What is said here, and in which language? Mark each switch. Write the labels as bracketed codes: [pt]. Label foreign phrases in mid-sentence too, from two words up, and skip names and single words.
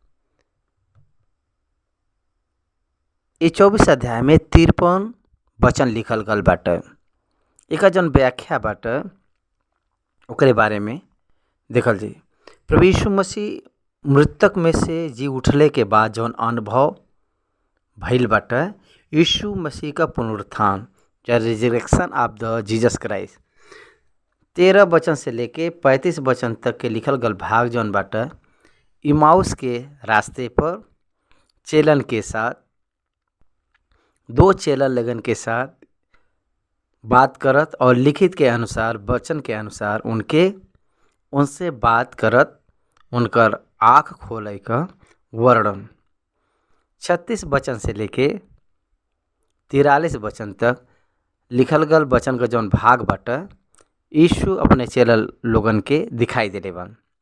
[bho] ये 24 अध्याय में 53 वचन लिखल गल बाटे। एका जौन व्याख्या बाटे ओकरे बारे में देखल जी। प्रभु यीशु मसीह मृतक में से जी उठले के बाद जौन अनुभव भइल बाटे, यीशु मसीह का पुनरुत्थान या [en] resurrection of the Jesus Christ [bho] 13 वचन से लेके 35 वचन तक के लिखल गल भाग जौन बाटे, इमाउस के रास्ते पर चेलन के साथ, दो चेला लगन के साथ बात करत और लिखित के अनुसार, वचन के अनुसार उनसे बात करत उनकर आँख खोले का वर्णन 36 वचन से लेके 43 वचन तक लिखल गल वचन का जौन भाग बाटे, यीशु अपने चेला लोगन के दिखाई देले बन।